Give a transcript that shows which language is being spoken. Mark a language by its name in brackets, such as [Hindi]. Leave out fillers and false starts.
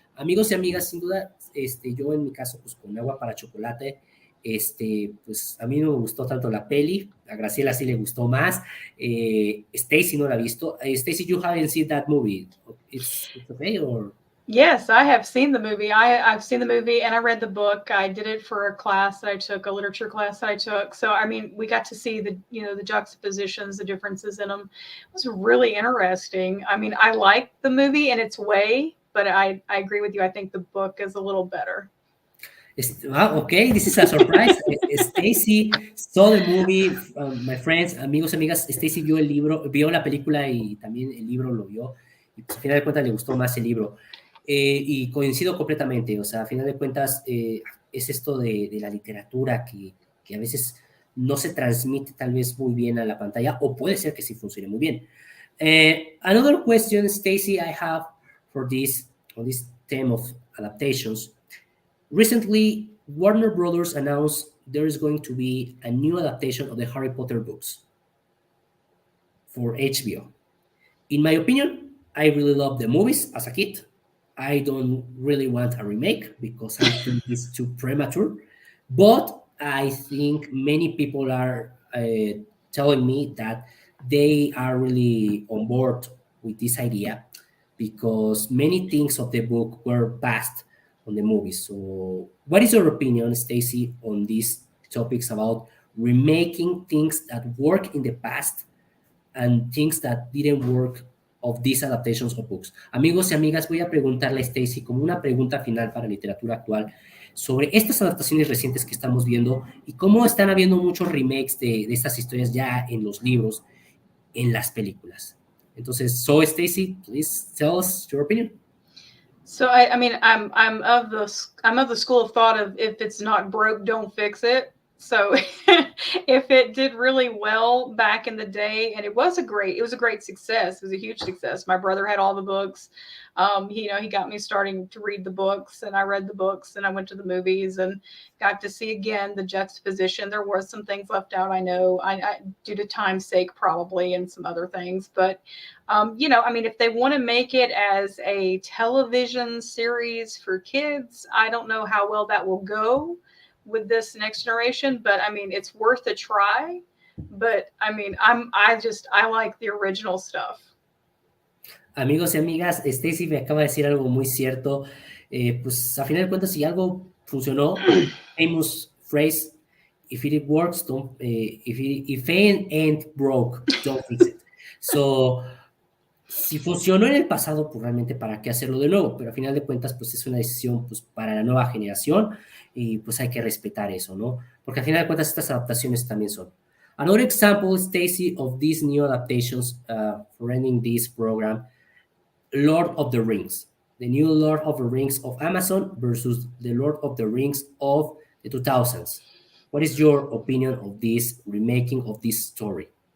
[Spanish] Amigos y amigas, sin duda, yo en mi caso, pues con Agua para Chocolate, pues a mí no me gustó tanto la peli, a Graciela sí le gustó más, Stacy no la ha visto. [English] Stacy, you haven't seen that movie. It's okay, or? Yes, I have seen the movie. I've seen the movie and I read the book. I did it for a class that I took, a literature class that I took. So, I mean, we got to see the juxtapositions, the differences in them. It was really interesting. I mean, I liked the movie in its way, but I agree with you. I think the book is a little better. Okay, this is a surprise. Stacy saw the movie, my friends, [Spanish] amigos, amigas. Stacy vio la película y también el libro lo vio. Y pues, a final de cuentas le gustó más el libro. Y coincido completamente, o sea, a final de cuentas es esto de la literatura que a veces no se transmite tal vez muy bien a la pantalla, o puede ser que sí funcione muy bien. [English] Another question, Stacy, I have on this theme of adaptations. Recently, Warner Brothers announced there is going to be a new adaptation of the Harry Potter books for HBO. In my opinion, I really love the movies as a kid. I don't really want a remake because I think it's too premature. But I think many people are telling me that they are really on board with this idea because many things of the book were passed on the movies. So, what is your opinion, Stacy, on these topics about remaking things that work in the past and things that didn't work of these adaptations of books? [Spanish] Amigos y amigas, voy a preguntarle a Stacy como una pregunta final para literatura actual sobre estas adaptaciones recientes que estamos viendo y cómo están habiendo muchos remakes de estas historias ya en los libros, en las películas. Entonces, [English] so Stacy, please tell us your opinion. So I mean, I'm of the school of thought of if it's not broke, don't fix it. So if it did really well back in the day, and it was a great success. It was a huge success. My brother had all the books. He got me starting to read the books, and I read the books, and I went to the movies and got to see again the juxtaposition. There were some things left out, I know, I due to time's sake probably, and some other things. But if they want to make it as a television series for kids, I don't know how well that will go with this next generation, but I mean, it's worth a try. But I mean, I like the original stuff. [Spanish] Amigos y amigas, Stacy me acaba de decir algo muy cierto. Pues a final de cuentas, si algo funcionó, [English] famous phrase, if it works, don't, if it ain't broke, don't fix it. [Spanish] So, si funcionó en el pasado, pues realmente para qué hacerlo de nuevo, pero a final de cuentas, pues es una decisión pues, para la nueva generación y pues hay que respetar eso, ¿no? Porque a final de cuentas estas adaptaciones también son. [English] Another example, Stacy, of these new adaptations for ending this program, Lord of the Rings, the new Lord of the Rings of Amazon versus the Lord of the Rings of the 2000s. What is your opinion of this remaking of this story?